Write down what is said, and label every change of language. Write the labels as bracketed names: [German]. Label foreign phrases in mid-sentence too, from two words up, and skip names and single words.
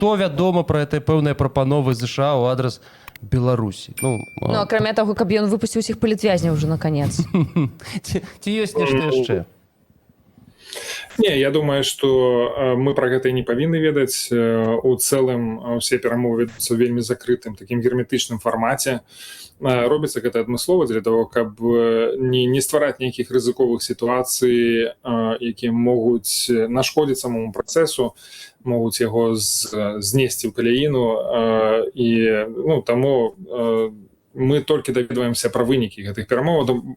[Belarusian] што вядома пра гэтыя пэўныя прапановы ЗША ў адрас Беларусі? Акрамя таго, каб ён выпусціў усіх палітвязняў [Russian] уже наконец. [Belarusian] Ці ёсць нешта яшчэ? Не, [Russian] я думаю, что мы про [Belarusian] гэта не павінны ведаць. У цэлым усе перамовы вядуцца ў вельмі закрытым такім герметычным фармаце. Робіцца гэта адмыслова [Russian] для того, [Belarusian] каб не ствараць нейкіх рызыковых сітуацый, якія могуць нашкодзіць самому працэсу, могуць яго знесці ў каляіну, і таму мы толькі даведваемся пра вынікі гэтых перамоваў.